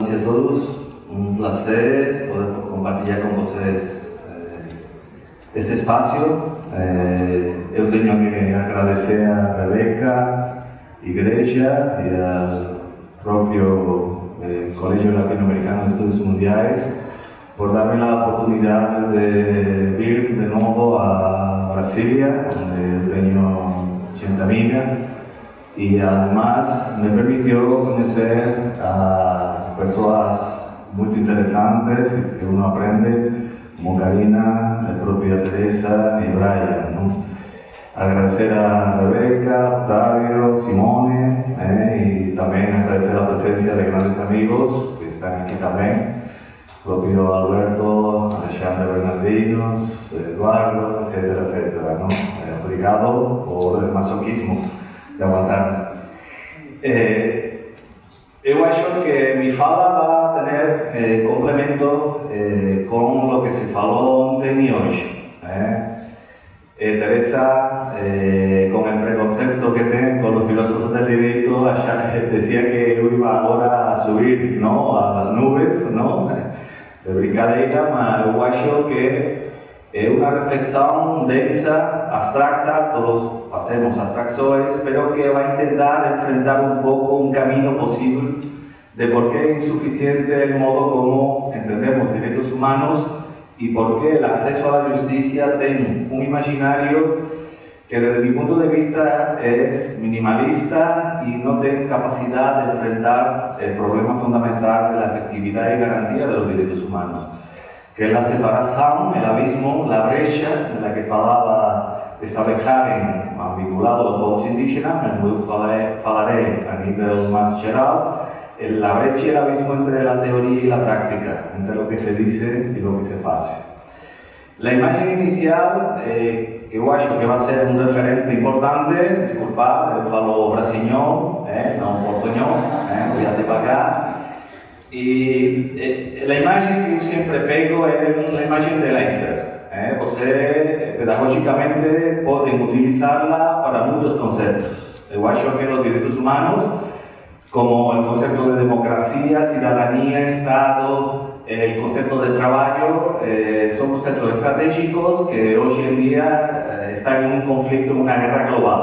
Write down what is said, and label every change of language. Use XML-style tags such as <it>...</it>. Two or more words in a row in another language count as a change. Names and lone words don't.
<pt>a todos,</pt> <es>un placer</es> <pt>poder compartilhar com vocês esse espaço. Eu tenho que agradecer a Rebeca, Igreja e ao próprio Colégio Latino-Americano de Estudos Mundiais por darme a oportunidade de vir de novo a Brasília, onde eu tenho gente amiga.</pt> <es>Y además me permitió conocer a personas muy interesantes que uno aprende, como Karina, la propia Teresa y Brian, ¿no? Agradecer a Rebeca, Octavio, Simone y también agradecer la presencia de grandes amigos que están aquí también, propio Alberto, Alexandre Bernardinos, Eduardo, etcétera, etcétera, ¿no? Obrigado por el masoquismo de aguantar.</es> <pt>Eu acho que mi fala vai ter complemento com o que se falou ontem e hoje.</pt> <es>Teresa, con el preconcepto que tem con los filósofos del derecho, decía que eu iba agora a subir, ¿no?, a las nubes, ¿no?,</es> <pt>de brincadeira, mas eu acho que é uma reflexão densa,</pt> <es>abstracta, todos hacemos abstracciones, pero que va a intentar enfrentar un poco un camino posible de por qué es insuficiente el modo como entendemos derechos humanos y por qué el acceso a la justicia tiene un imaginario que desde mi punto de vista es minimalista y no tiene capacidad de enfrentar el problema fundamental de la efectividad y garantía de los derechos humanos, que es la separación, el abismo, la brecha de la que falaba Esteve Hagen,</es> <pt>vinculado aos povos indígenas, mas eu falaré a nível mais geral,</pt> <es>la brecha e el abismo entre la teoría y la práctica, entre lo que se dice y lo que se hace. La imagen inicial,</es> <pt>eu acho que vai ser</pt> <es>un referente importante, disculpad,</es> <pt>eu falo brasileñol,</pt> <es>non portuñol, voy a devagar. Y la imagen que yo siempre pego es la imagen del iceberg. Você, pedagógicamente, pueden utilizarla para muchos conceptos. Yo acho que los derechos humanos, como el concepto de democracia, ciudadanía, Estado, el concepto de trabajo, son conceptos estratégicos que hoy en día están en un conflicto, en una guerra global.</es>